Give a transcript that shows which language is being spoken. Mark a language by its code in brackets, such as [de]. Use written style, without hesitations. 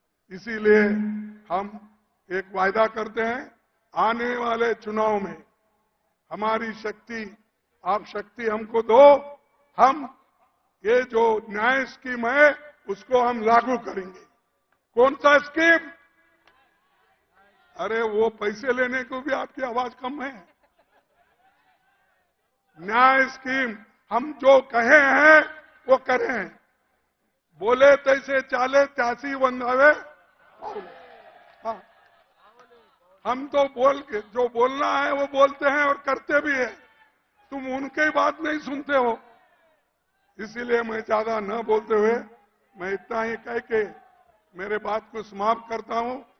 [hi] इसीलिए हम एक वायदा करते हैं, आने वाले चुनाव में हमारी शक्ति, आप शक्ति हमको दो, हम ये जो न्याय स्कीम है उसको हम लागू करेंगे. कौन सा स्कीम? अरे वो पैसे लेने को भी आपकी आवाज कम है. न्याय स्कीम हम जो कहे हैं वो करें. [mr] बोले तैसे चाले त्यासी बंधावे. [hi] हाँ, हम तो बोल के जो बोलना है वो बोलते हैं और करते भी है. तुम उनकी बात नहीं सुनते हो. इसीलिए मैं ज्यादा न बोलते हुए मैं इतना ही कह के मेरे बात को समाप्त करता हूं.